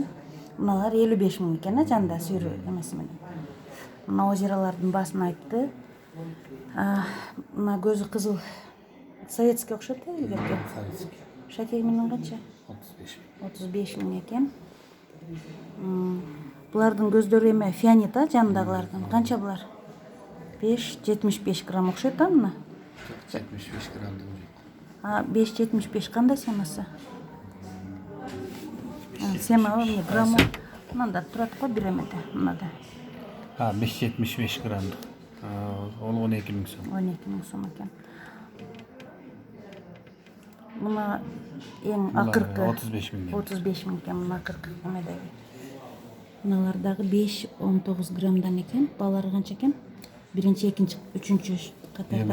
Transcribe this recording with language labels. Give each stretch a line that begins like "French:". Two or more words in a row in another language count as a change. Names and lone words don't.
Kyrgyz: Мыналар 55 миң экен, жанда сүйрө эмеси менен. Мына озералардын баасын айтты. Мына көзү кызыл советский окшойт да илгерки. Шакеги менен канча?
Uzbek: 35 ming.
Kyrgyz: 35 миң экен. Булардын көздөрү эме фианит жанындагылардын. Канча булар? 5-75 грамм окшойт да мына.
Uzbek: 75 gramdan жок.
Kyrgyz: 5-75 кандай семасы? Сема эмне грамм? Мында турат го бир эмеде, мынада.
Uzbek: 5-75 gramdı. Ол 12 ming so'm.
Kyrgyz: 12 миң сом экен. Мына эң акыркы
Uzbek: 35 ming.
Kyrgyz: 35 миң экен мына акыркы эмедеги. Мыналар дагы 5-19 граммдан экен. Баалары канча экен? Биринчи, экинчи, үчүнчү катарда.